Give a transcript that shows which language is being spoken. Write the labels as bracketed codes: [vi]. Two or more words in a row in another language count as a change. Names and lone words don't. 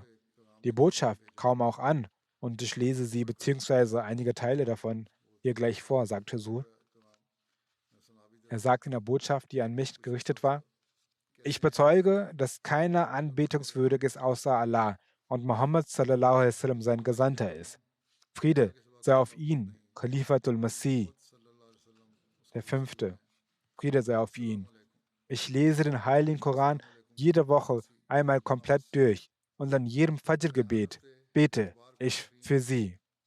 [de] Die Botschaft kam auch an und ich lese sie bzw. einige Teile davon hier gleich vor, sagte Sur. Er sagte in der Botschaft, die an mich gerichtet war: Ich bezeuge, dass keiner anbetungswürdig ist außer Allah und Muhammad [ar] صلى الله عليه وسلم [de] sein Gesandter ist. Friede sei auf ihn, Khalifatul Masih, der Fünfte. Friede sei auf ihn. Ich lese den Heiligen Koran jede Woche einmal komplett durch und an jedem Fajr-Gebet bete ich für sie.